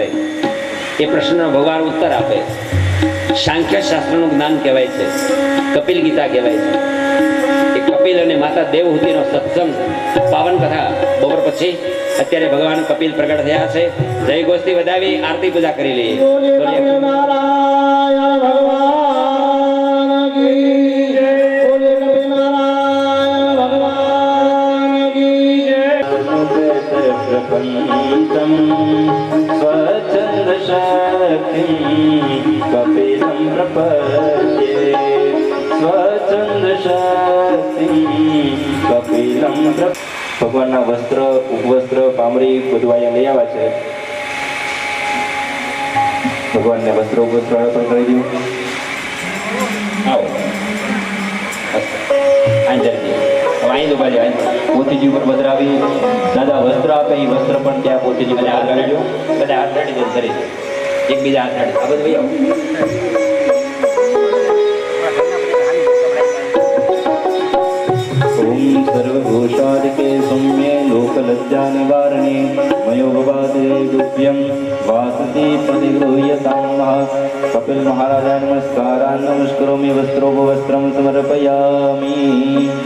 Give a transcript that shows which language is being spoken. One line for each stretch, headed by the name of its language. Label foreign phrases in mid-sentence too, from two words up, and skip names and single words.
Gujarati: એ પ્રશ્નનો ભગવાન ઉત્તર આપે. સાંખ્ય શાસ્ત્રનું જ્ઞાન કહેવાય છે, કપિલ ગીતા કહેવાય છે. એ કપિલ અને માતા દેવહૂતિનો સત્સંગ, પાવન કથા બપોર પછી. અત્યારે ભગવાન કપિલ પ્રગટ થયા છે. જય ગોષ્ઠી વધાવી આરતી પૂજા કરી લઈએ.
Sanskrit: स्वच्छंद शक्ति कपिलं प्रपद्ये, स्वच्छंद शक्ति कपिलं.
Gujarati: ભગવાનના વસ્ત્ર, ઉપવસ્ત્ર, પામરી બધું અહીંયા લઈ આવ્યા છે. ભગવાનને વસ્ત્ર ઉપવસ્ત્ર અર્પણ કરી દઉં. આવો અહીં ઉભા જાય. પોતીજી ઉપર પધરાવી દાદા વસ્ત્ર આપે, એ વસ્ત્ર પણ ત્યાં પોતીજી ઉપર પધરાવી દો. બધા હાથ ધાડી દે, કરી એકબીજા હાથ ધાડી. આ બધું ભાઈ આવો.
Sanskrit: ओम सर्वभूषादिके सौम्ये लोकलज्जा निवारणे मयोभवादे गुप्यं वासति प्रतिगृह्यतां. कपिल महाराजाय नमस्कारान् नमस्करोमि. वस्त्रोपवस्त्रं समर्पयामि.